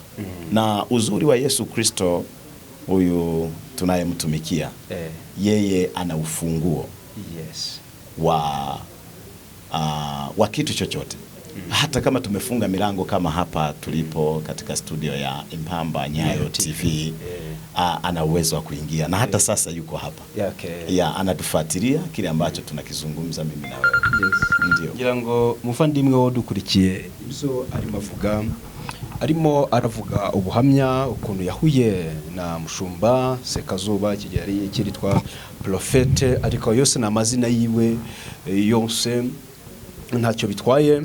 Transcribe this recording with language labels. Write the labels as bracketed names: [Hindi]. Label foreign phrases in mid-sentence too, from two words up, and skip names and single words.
[Swahili] Na uzuri wa Yesu Kristo huyu tunayemtumikia, yeye ana ufunguo wa kitu chochote. Hata kama tumefunga milango kama hapa tulipo katika studio ya Impamba Nyayo TV, ana uwezo wa kuingia, na hata sasa yuko hapa. Anatufuatilia kile ambacho tunakizungumza mimi na wewe. Ndio. [Kinyarwanda] Ngira ngo muvandimwe wodukurikiye ibyo arimo aravuga ubuhamya ukuntu yahuye na mushumba Sekazuba Kigeli kiritwa Prophete, ariko yose na mazina yiwe yose ntacyo bitwaye.